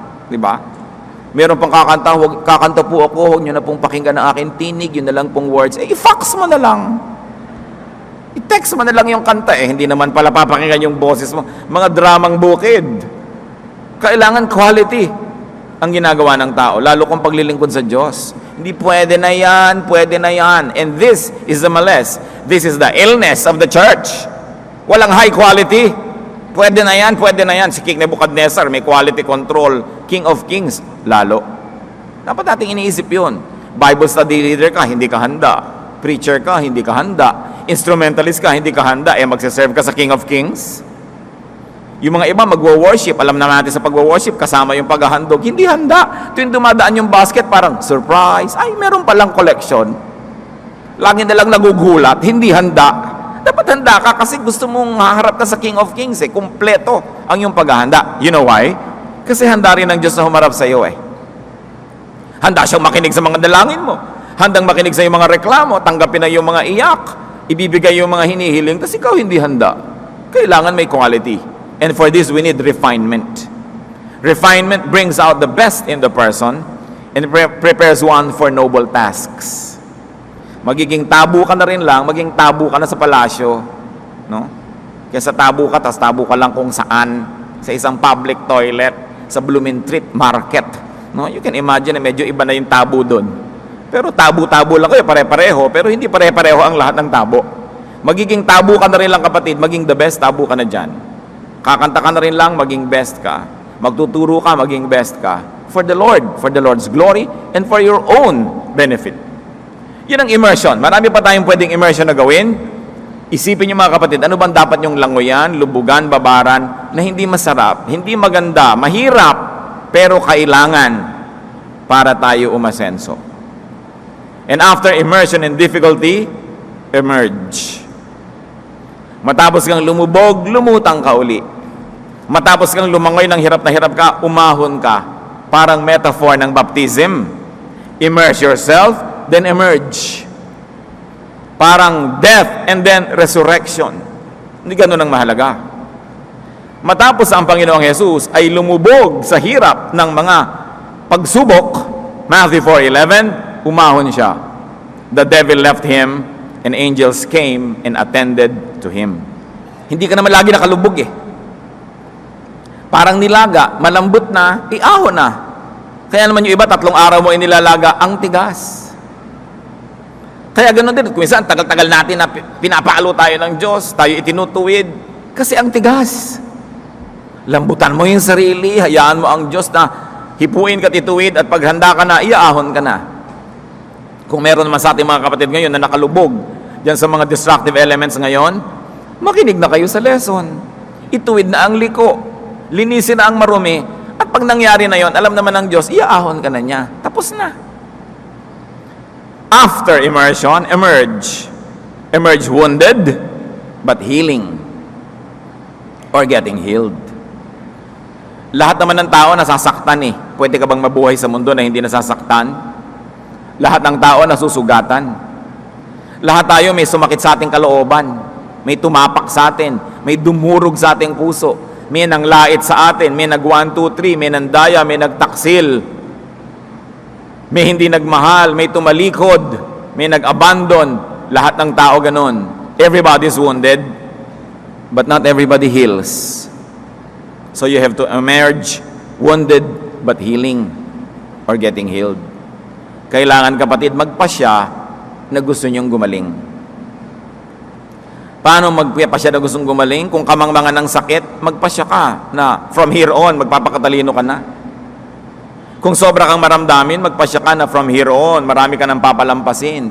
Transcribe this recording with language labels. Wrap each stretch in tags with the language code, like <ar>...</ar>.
<tl>Di ba? Meron pang kakanta po ako, huwag niyo na pong pakinggan ang aking tinig, yun na lang pong words. I-fax mo na lang. I-text mo na lang yung kanta. Hindi naman pala papakinggan yung boses mo. Mga dramang bukid. Kailangan quality ang ginagawa ng tao, lalo kung paglilingkod sa Diyos. Hindi pwede na yan, pwede na yan.</tl> <en>And this is the malice. This is the illness of the church.</en> <tl>Walang high quality. Pwede na yan, pwede na yan. Si King Nebuchadnezzar, may quality control. King of Kings, lalo. Dapat nating iniisip yun. Bible study leader ka, hindi ka handa. Preacher ka, hindi ka handa. Instrumentalist ka, hindi ka handa. Magsiserve ka sa King of Kings? Yung mga iba magwo-worship, alam na natin sa pagwo-worship, kasama yung paghahandog, hindi handa. Tuwing dumadaan yung basket, parang surprise. Ay, meron palang collection. Lagi na lang nagugulat, hindi handa. Dapat handa ka kasi gusto mong haharap ka sa King of Kings. Kumpleto ang yung paghahanda.</tl> <en>You know why?</en> <tl>Kasi handa rin ng Diyos na humarap sa iyo. Handa siyang makinig sa mga dalangin mo. Handang makinig sa iyong mga reklamo, tanggapin na yung mga iyak, ibibigay yung mga hinihiling, kasi ikaw hindi handa. Kailangan may quality.</tl> <en>And for this, we need refinement. Refinement brings out the best in the person and prepares one for noble tasks.</en> <tl>Magiging tabu ka na rin lang, maging tabu ka na sa palasyo. No? Kaya tabu ka, tas tabu ka lang kung saan, sa isang public toilet, sa Blumentritt Market. No?</tl> <en>You can imagine</en> <tl>na medyo iba na yung tabu doon. Pero tabu-tabu lang kayo, pare-pareho, pero hindi pare-pareho ang lahat ng tabo. Magiging tabu ka na rin lang, kapatid, maging the best, tabu ka na dyan. Kakanta ka na rin lang, maging best ka. Magtuturo ka, maging best ka.</tl> <en>For the Lord, for the Lord's glory, and for your own benefit.</en> <tl>Yun ang immersion. Marami pa tayong pwedeng immersion na gawin. Isipin niyo mga kapatid, ano bang dapat yung langoyan, lubugan, babaran, na hindi masarap, hindi maganda, mahirap, pero kailangan para tayo umasenso.</tl> <en>And after immersion and difficulty, emerge.</en> <tl>Matapos kang lumubog, lumutang ka uli. Matapos kang lumangoy ng hirap na hirap ka, umahon ka.</tl> <en>Parang metaphor ng baptism. Immerse yourself, then emerge.</en> <tl>Parang</tl> <en>death and then resurrection.</en> <tl>Hindi ganun ang mahalaga. Matapos ang Panginoong Jesus ay lumubog sa hirap ng mga pagsubok, Matthew 4:11, umahon siya.</tl> <en>The devil left him and angels came and attended to him.</en> <tl>Hindi ka naman lagi nakalubog eh. Parang nilaga, malambot na, iahon na. Kaya naman yung iba, 3 araw mo inilalaga, ang tigas. Kaya ganoon din, kung minsan, tagal-tagal natin na pinapaalo tayo ng Diyos, tayo itinutuwid, kasi ang tigas. Lambutan mo yung sarili, hayaan mo ang Diyos na hipuin ka tituwid at paghanda ka na, iaahon ka na. Kung meron naman sa ating mga kapatid ngayon na nakalubog dyan sa mga destructive elements ngayon, makinig na kayo sa lesson. Ituwid na ang liko, linisin na ang marumi, at pag nangyari na yon, alam naman ng Diyos, iaahon ka na niya. Tapos na.</tl> <en>After immersion, emerge. Emerge wounded, but healing. Or getting healed.</en> <tl>Lahat naman ng tao nasasaktan eh. Pwede ka bang mabuhay sa mundo na hindi nasasaktan? Lahat ng tao nasusugatan. Lahat tayo may sumakit sa ating kalooban. May tumapak sa atin. May dumurog sa ating puso. May nanglait sa atin. May nag 1, 2, 3. May nandaya. May nagtaksil. May hindi nagmahal. May tumalikod. May nag-abandon. Lahat ng tao ganun.</tl> <en>Everybody's wounded. But not everybody heals. So you have to emerge wounded but healing or getting healed.</en> <tl>Kailangan kapatid magpasya na gusto niyong gumaling. Paano magpasya na gustong gumaling? Kung kamangmangan ng sakit, magpasya ka na</tl> <en>from here on,</en> <tl>magpapakatalino ka na. Kung sobra kang maramdamin, magpasya ka na</tl> <en>from here on,</en> <tl>marami ka nang papalampasin.</tl>